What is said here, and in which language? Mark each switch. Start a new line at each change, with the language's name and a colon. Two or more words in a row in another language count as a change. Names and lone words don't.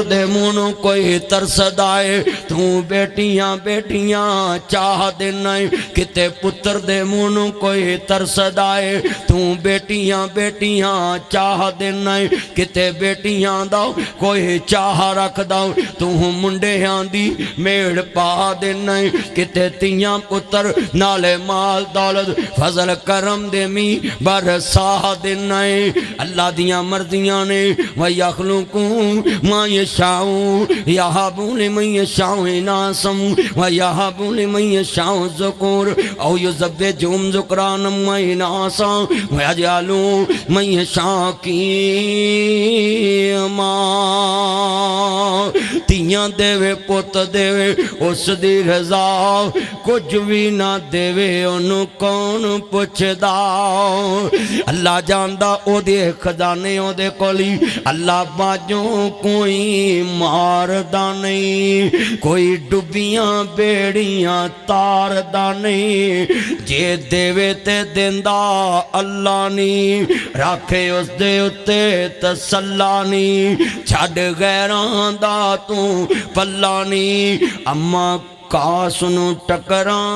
Punjabi: دے منہ کوئی ترسدا ہے، تو بیٹیاں بیٹیاں چا دینا، کتے پتر دے منہ کوئی ترسدا ہے، تو بیٹیاں بیٹیاں چا دینا، کتے بیٹیاں دا کوئی چاہ رکھدا، تو منڈیاں دی میڑ پا دینا، کتے تیاں پتر نالے مال دولت فضل کرم دے می برسا دینا. اللہ دیاں مرضیاں نے,
Arabic: و يخلق ما يشاء يهب لمن يشاء إناثا و يهب لمن يشاء الذكور أو يزوجهم ذكرانا و إناثا و يجعل من يشاء عقيما.
Punjabi: تیاں دیوے پت دیوے اس دی رضا، کجھ بھی نا دیوے اونوں کون پچھدا. اللہ جاندا اودے خزانے اودے کولی، اللہ باجھوں کوئی ماردا نہیں، کوئی ڈبیاں بیڑیاں تاردا نہیں، جے دیوے تے دیندا اللہ نہیں، راکھے اس دے اتے تسلا نہیں، چھڈ غیراں دا تو پلا نہیں، اماں کاس نوں ٹکرا